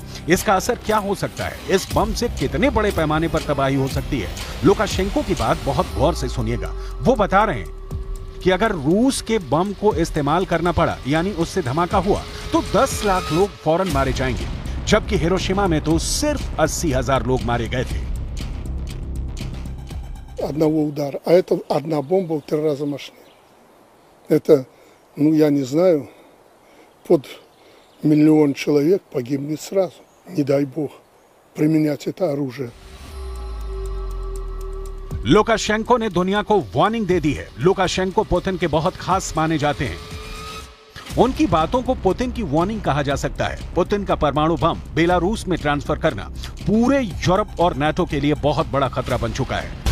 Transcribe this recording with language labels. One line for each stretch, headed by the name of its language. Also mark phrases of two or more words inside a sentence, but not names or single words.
Hindi: इसका असर क्या हो सकता है, इस बम से कितने बड़े पैमाने पर तबाही हो सकती है, लुकाशेंको की बात बहुत गौर से सुनिएगा। वो बता रहे हैं कि अगर रूस के बम को इस्तेमाल करना पड़ा यानी उससे धमाका हुआ तो 10 लाख लोग फौरन मारे जाएंगे, जबकि हिरोशिमा में तो सिर्फ 80,000 लोग मारे गए थे।
Russian: Одного удара, а это одна бомба в 3 раза мощнее. Это, я не знаю, под 1 миллион человек погибнет сразу. Не дай бог применять это оружие.
Hindi: लुकाशेंको ने दुनिया को वार्निंग दे दी है। लुकाशेंको पुतिन के बहुत खास माने जाते हैं। उनकी बातों को पुतिन की वार्निंग कहा जा सकता है। पुतिन का परमाणु बम बेलारूस में ट्रांसफर करना पूरे यूरोप और नाटो के लिए बहुत बड़ा खतरा बन चुका है।